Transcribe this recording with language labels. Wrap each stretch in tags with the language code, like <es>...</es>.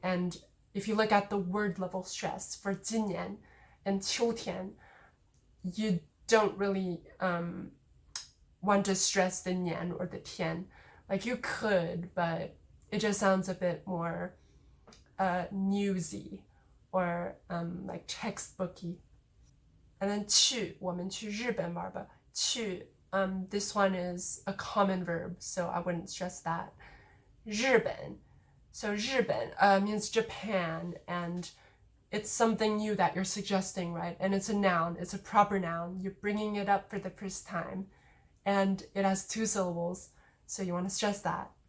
<en>And if you look at the word level stress for 今年 and 秋天, you don't really want to stress the 年 or the 天. Like you could, but it just sounds a bit more newsy or like textbooky. And then</en> <zh>去, 我们去日本玩吧.</zh> <en>去, this one is a common verb, so I wouldn't stress that. 日本, so 日本means Japan, and it's something new that you're suggesting, right? And it's a noun, it's a proper noun. You're bringing it up for the first time, and it has 2 syllables, so you want to stress that.</en>